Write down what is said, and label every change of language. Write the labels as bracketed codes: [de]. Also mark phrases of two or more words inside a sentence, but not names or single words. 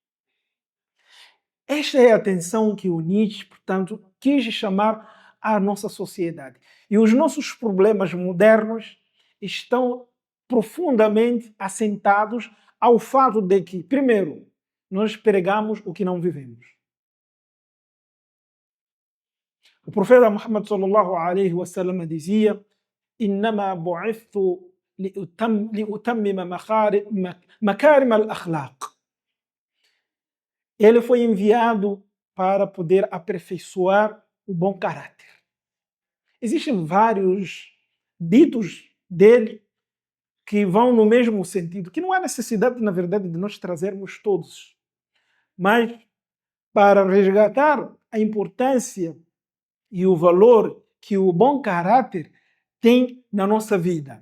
[pt] Esta é a atenção que o Nietzsche, portanto, quis chamar à nossa sociedade. E os nossos problemas modernos estão profundamente assentados ao fato de que, primeiro, nós pregamos o que não vivemos. O profeta Muhammad [ar] صلى الله عليه وسلم [pt] dizia: [ar] "إنما بعثت لأتمم مكارم الأخلاق." [pt] Ele foi enviado para poder aperfeiçoar o bom caráter. Existem vários ditos dele que vão no mesmo sentido, que não há necessidade, na verdade, de nós trazermos todos, mas para resgatar a importância e o valor que o bom caráter tem na nossa vida.